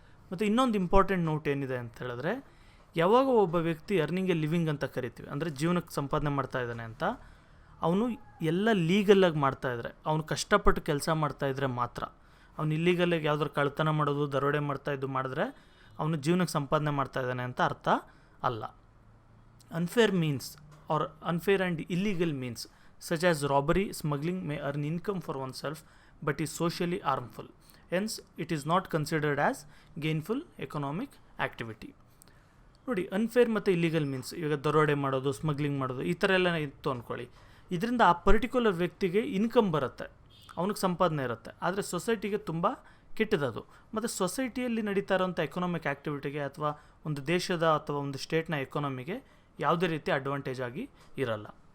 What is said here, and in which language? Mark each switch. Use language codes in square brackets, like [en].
[kn] ಮತ್ತು ಇನ್ನೊಂದು important note ಏನಿದೆ ಅಂತ ಹೇಳಿದ್ರೆ, ಯಾವಾಗ ಒಬ್ಬ ವ್ಯಕ್ತಿ [en] earning a living [kn] ಅಂತ ಕರಿತೀವಿ, ಅಂದರೆ ಜೀವನಕ್ಕೆ ಸಂಪಾದನೆ ಮಾಡ್ತಾ ಇದ್ದಾನೆ ಅಂತ, ಅವನು ಎಲ್ಲ ಲೀಗಲಾಗಿ ಮಾಡ್ತಾಯಿದ್ರೆ, ಅವನು ಕಷ್ಟಪಟ್ಟು ಕೆಲಸ ಮಾಡ್ತಾಯಿದ್ರೆ ಮಾತ್ರ. ಅವನು ಇಲ್ಲೀಗಲಾಗಿ ಯಾವ್ದಾರು ಕಳ್ತನ ಮಾಡೋದು, ದರೋಡೆ ಮಾಡ್ತಾಯಿದ್ದು ಮಾಡಿದ್ರೆ ಅವನು ಜೀವನಕ್ಕೆ ಸಂಪಾದನೆ ಮಾಡ್ತಾಯಿದ್ದಾನೆ ಅಂತ ಅರ್ಥ ಅಲ್ಲ. [en] Unfair means or unfair and illegal means such as robbery, smuggling may earn income for oneself but is socially harmful. Hence, it is not considered as gainful economic activity. [kn] ನೋಡಿ, ಅನ್ಫೇರ್ ಮತ್ತು ಇಲ್ಲಿಗಲ್ ಮೀನ್ಸ್, ಇವಾಗ ದರೋಡೆ ಮಾಡೋದು, smuggling ಮಾಡೋದು, ಈ ಥರ ಎಲ್ಲ ಇತ್ತು ಅಂದ್ಕೊಳ್ಳಿ. ಇದರಿಂದ ಆ ಪರ್ಟಿಕ್ಯುಲರ್ ವ್ಯಕ್ತಿಗೆ ಇನ್ಕಮ್ ಬರುತ್ತೆ, ಅವನಿಗೆ ಸಂಪಾದನೆ ಇರುತ್ತೆ. ಆದರೆ ಸೊಸೈಟಿಗೆ ತುಂಬ ಕೆಟ್ಟದದು. ಮತ್ತು ಸೊಸೈಟಿಯಲ್ಲಿ ನಡೀತಾ ಇರೋಂಥ ಎಕನಾಮಿಕ್ ಆ್ಯಕ್ಟಿವಿಟಿಗೆ ಅಥವಾ ಒಂದು ದೇಶದ ಅಥವಾ ಒಂದು ಸ್ಟೇಟ್ನ ಎಕಾನಮಿಗೆ ಯಾವುದೇ ರೀತಿ ಅಡ್ವಾಂಟೇಜ್ ಆಗಿ ಇರಲ್ಲ.